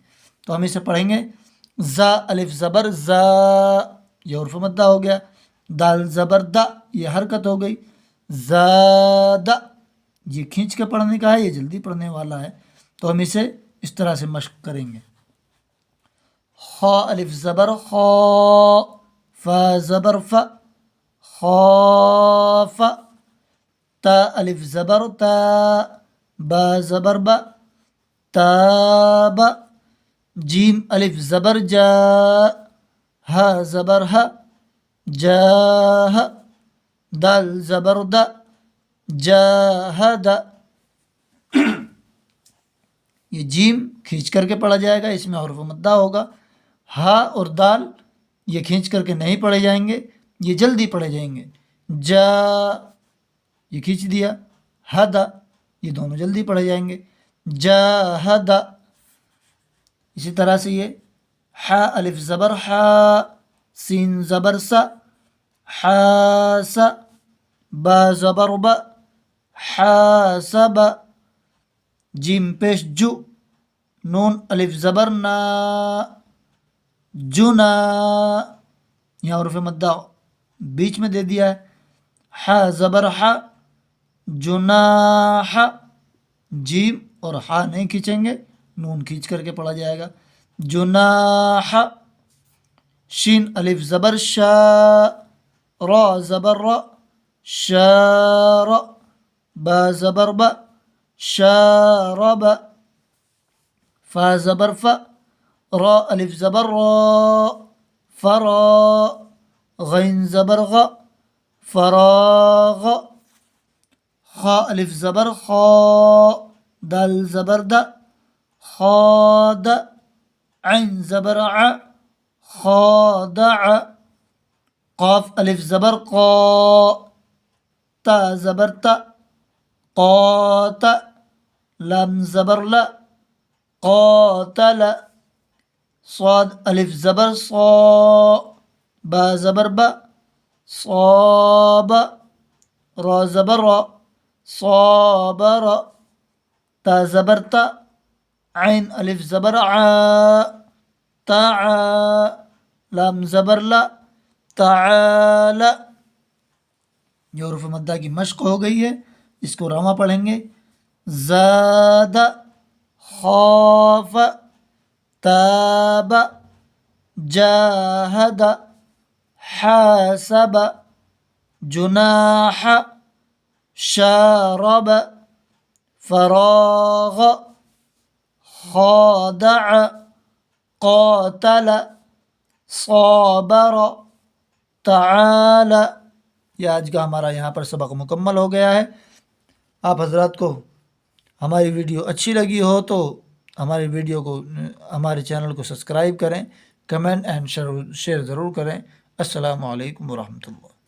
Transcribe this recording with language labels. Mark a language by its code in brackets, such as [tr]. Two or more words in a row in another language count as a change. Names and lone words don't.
[ur] تو ہم اسے پڑھیں گے، زا الف زبر زا، یہ حرف مدہ ہو گیا، دال زبر دا، یہ حرکت ہو گئی، زادہ، یہ کھینچ کے پڑھنے کا ہے، یہ جلدی پڑھنے والا ہے، تو ہم اسے اس طرح سے مشق کریں گے۔ خا الف زبر خا، فا زبر فا، خاف، تا الف زبر تا، با زبر با، تاب، جیم الف زبر جا، ہا زبر ہا، جاہ، دال زبر دا، جاہد، یہ جیم کھینچ کر کے پڑھا جائے گا، اس میں حرف مدہ ہوگا۔ ہا اور دال یہ کھینچ کر کے نہیں پڑھے جائیں گے، یہ جلدی پڑھے جائیں گے۔ جا یہ کھینچ دیا، ہدا یہ دونوں جلدی پڑھے جائیں گے، جاہدا۔ اسی طرح سے یہ حا الف زبر حا، سین زبر سا، حاسا، با زبر با، حاسب جیم پیش جو نون الف زبر نا جنا یہاں حروف مدہ بیچ میں دے دیا ہے. ح زبر ح جناح جیم اور ہا نہیں کھینچیں گے نون کھینچ کر کے پڑھا جائے گا. جناح شین الف زبر شا را زبر را شار با زبر با شارب فا زبر فا را الف زبر را فرا غین زبر غ فراغ خا الف زبر خا دال زبر د خاد عین زبر ع خادع قاف الف زبر قا تا زبر تا قات لام زبر لا قاتل صاد الف زبر صا با زبر با صاب را زبر را صابر تا زبر تا عین الف زبر ع تعا لام زبر لا تعال. یہ حروف مدہ کی مشق ہو گئی ہے، اس کو راما پڑھیں گے. زاد خاف تاب جاہد حاسب جناح شارب فراغ خادع قاتل صابر تعال. یہ آج کا ہمارا یہاں پر سبق مکمل ہو گیا ہے. آپ حضرات کو ہماری ویڈیو اچھی لگی ہو تو ہمارے چینل کو سبسکرائب کریں، [en] comment and share [ur] ضرور کریں. [ar] السلام علیکم ورحمۃ اللہ.